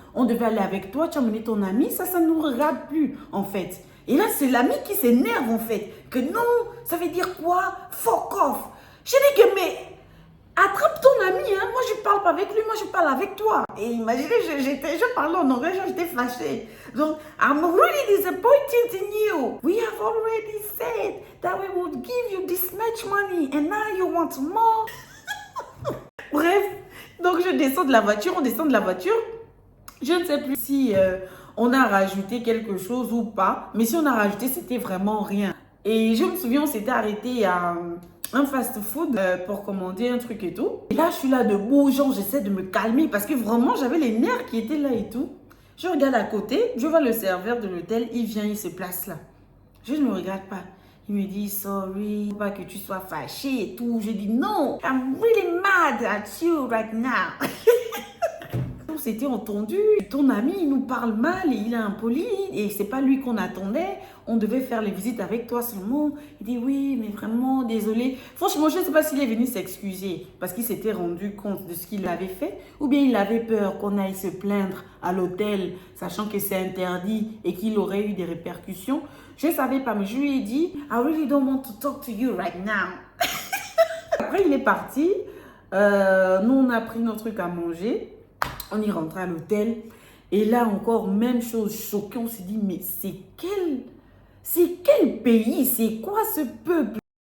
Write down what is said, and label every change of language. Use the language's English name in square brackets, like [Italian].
[French] On devait aller avec toi, tu as amené ton ami, ça ne nous regarde plus, en fait. Et là, c'est l'ami qui s'énerve, en fait. Que non, ça veut dire quoi? [English] Fuck off. [French] J'ai dit que, mais, attrape ton ami, hein. Moi, je ne parle pas avec lui, moi, je parle avec toi. Et imaginez, je parlais en anglais, j'étais fâchée. [English] Donc, I'm really disappointed in you. We have already said that we would give you this much money, and now you want more. [French] Bref, donc je descends de la voiture, on descend de la voiture. Je ne sais plus si on a rajouté quelque chose ou pas. Mais si on a rajouté, c'était vraiment rien. Et je me souviens, on s'était arrêté à un fast-food pour commander un truc et tout. Et là, je suis là debout, genre j'essaie de me calmer parce que vraiment, j'avais les nerfs qui étaient là et tout. Je regarde à côté, je vois le serveur de l'hôtel, il vient, il se place là. Je ne me regarde pas. Il me dit, sorry, pas que tu sois fâché et tout. Je dis, non, [English] I'm really mad at you right now. [French] On s'était entendu. Ton ami, il nous parle mal et il est impoli. Et c'est pas lui qu'on attendait. On devait faire les visites avec toi seulement. Il dit, oui, mais vraiment, désolé. Franchement, je ne sais pas s'il est venu s'excuser parce qu'il s'était rendu compte de ce qu'il avait fait. Ou bien il avait peur qu'on aille se plaindre à l'hôtel, sachant que c'est interdit et qu'il aurait eu des répercussions. Je ne savais pas, mais je lui ai dit, [English] I really don't want to talk to you right now. [French] Après, il est parti. Nous, on a pris notre truc à manger. On est rentré à l'hôtel. Et là, encore, même chose, choquée. On s'est dit, mais c'est quel pays? C'est quoi ce peuple?